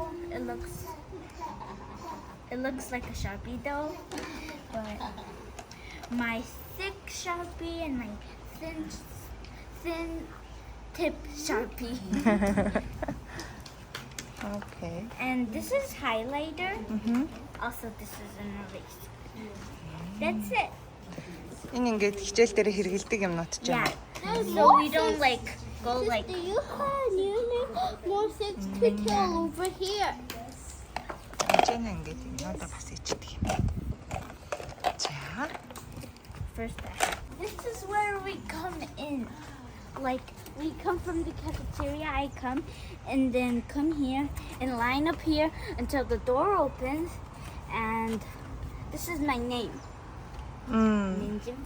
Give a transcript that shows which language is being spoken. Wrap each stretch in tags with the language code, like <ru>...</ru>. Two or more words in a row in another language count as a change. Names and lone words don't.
<en>It looks like a Sharpie though, but my thick Sharpie and my thin tip Sharpie. Okay. And this is highlighter. Also, this is an eraser. That's it.</en> <mn>Энэ ингээд хичээл дээр хэрэгэлдэг юмнууд ч юм.</mn> <en>Yeah. So we don't like go like. Do you have more things to tell over here?</en> <mn>Энд ингээд юмнуудаа бас ичдэг юм. За.</mn> <en>First, this is where we come in. Like we come from the cafeteria. I come and then come here and line up here until the door opens. And this is my name.</en>